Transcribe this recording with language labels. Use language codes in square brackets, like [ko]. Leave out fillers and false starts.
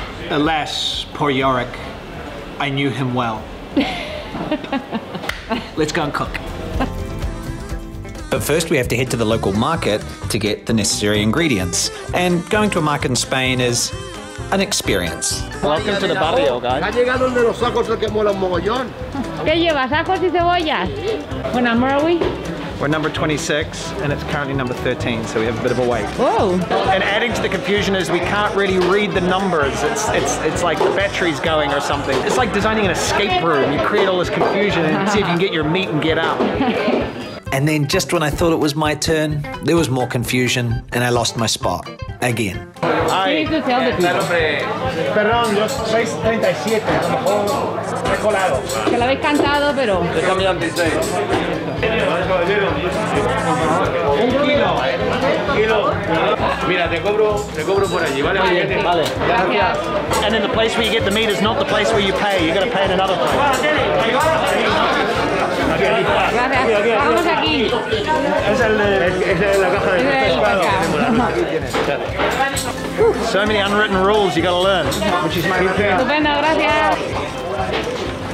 [en] Alas, poor Yorick. I knew him well. Let's go and cook. But first we have to head to the local market to get the necessary ingredients. And going to a market in Spain is an experience. Welcome to the barrio, guys. [es] Ha llegado el de los ajos, el que mola un mogollón. ¿Qué llevas, ajos y cebollas? [en] What number are we? We're number 26, and it's currently number 13, so we have a bit of a wait. Whoa! And adding to the confusion is we can't really read the numbers. It's like the battery's going or something. It's like designing an escape room. You create all this confusion and see if you can get your meat and get out. And then just when I thought it was my turn, there was more confusion, and I lost my spot again. You need to tell the people. [es] Perdón, yo soy 37, a lo mejor he colado. Que lo habéis cantado, pero... He cambiado 26. Un kilo. Mira, te cobro por allí, ¿vale? Vale. Gracias. [en] And then the place where you get the meat is not the place where you pay. You got to pay in another place. [es] Gracias. Vamos aquí. Es la caja de pescado. [en] So many unwritten rules you got to learn. Which is [es] estupendo, gracias.